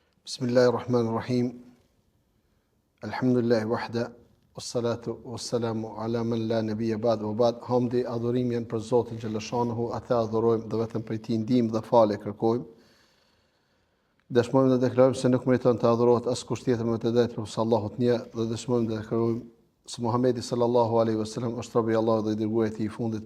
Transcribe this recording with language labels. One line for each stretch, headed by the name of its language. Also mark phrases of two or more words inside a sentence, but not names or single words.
Arabic: بسم الله الرحمن الرحيم. الحمد لله وحده، والصلاة والسلام على من لا نبي بعد وبعد.
Albanian: Hamdi, adhurimi janë për Zotin xhallashanuhu, atë adhurojmë dhe vetëm prej tij ndihmë dhe falje kërkojmë. Dëshmojmë dhe deklarojmë se nuk meriton të adhurohet askush tjetër me të drejtë përveç Allahut një, dhe dëshmojmë dhe deklarojmë se Muhamedi
Arabic: صلى الله عليه وسلم
Albanian: është robi i Allahut dhe i dërguari i tij i fundit.